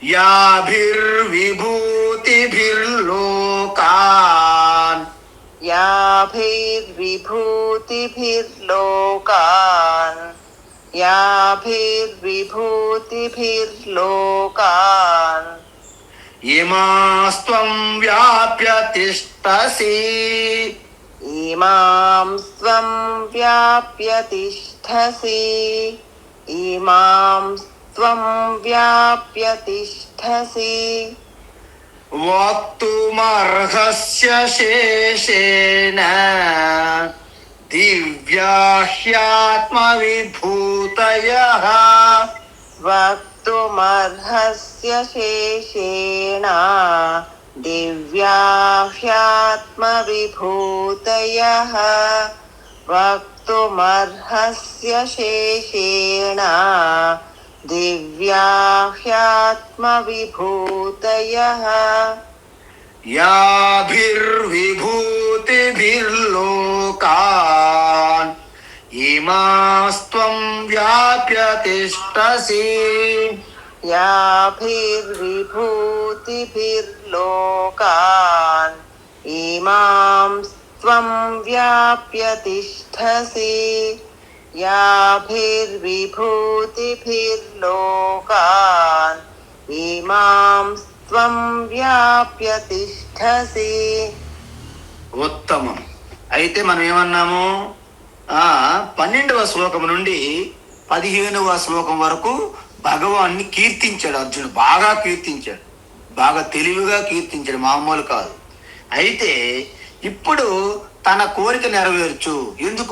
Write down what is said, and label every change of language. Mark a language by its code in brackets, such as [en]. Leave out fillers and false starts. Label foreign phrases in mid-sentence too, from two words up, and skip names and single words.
[sa] యాభిర్విభూతిభిర్లోకాన్ याभिर्विभूतिभिर्लोकान् याभिर्विभूतिभिर्लोकान् ఇమాస్త్వం వ్యాప్య తిష్టసి इमां स्वं व्याप्य तिष्ठसि इमां स्वं व्याप्य तिष्ठसि వక్తుమర్హస్య శేషేణ దివ్యాహ్యాత్మవిభూతయః वक्तुमर्हस्य शेषेण दिव्याह्यात्मविभूतयः वक्तुमर्हस्य शेषेण दिव्याह्यात्मविभूतयः యాభిర్విభూతిభిర్లోకాన్ ఇమాస్త్వం వ్యాప్య తిష్టసి याभिर्विभूतिभिर्लोकान् इमां त्वं व्याप्य तिष्ठसि याभिर्विभूतिभिर्लोकान् इमां त्वं व्याप्य तिष्ठसि [te] ఉత్తమం. అయితే మనం ఏమన్నాము, 12వ శ్లోకం నుండి 15వ శ్లోకం వరకు భగవాన్ని కీర్తించాడు అర్జునుడు. బాగా కీర్తించాడు, బాగా తెలివిగా కీర్తించాడు, మామూలు కాదు. అయితే ఇప్పుడు తన కోరిక నెరవేర్చు. ఎందుకు?